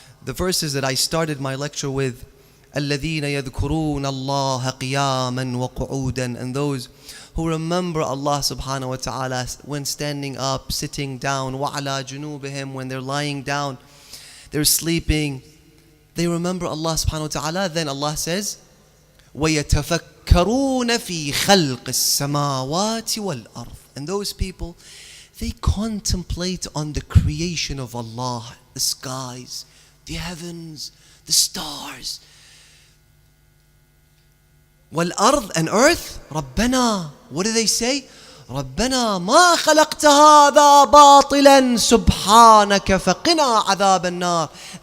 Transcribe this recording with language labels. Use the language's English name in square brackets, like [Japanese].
[English] The verses that I started my lecture with, [Arabic] الَّذِينَ يَذْكُرُونَ اللَّهَ قِيَامًا وَقُعُودًا, [English] and those who remember Allah subhanahu wa ta'ala when standing up, sitting down, [Arabic] وَعَلَى جُنُوبِهِمْ, [English] when they're lying down, they're sleeping, they remember Allah subhanahu wa ta'ala. Then Allah says, [Arabic] وَيَتَفَكَّرُونَ فِي خَلْقِ السَّمَاوَاتِ وَالْأَرْضِ. [English] And those people, they contemplate on the creation of Allah, the skies, the heavens, the stars, وَالْأَرْضِ, and earth. رَبَّنَا, what do they say? [Arabic] رَبَّنَا مَا خَلَقْتَ هَذَا بَاطِلًا سُبْحَانَكَ فَقِنَا عَذَابَ النَّارِ.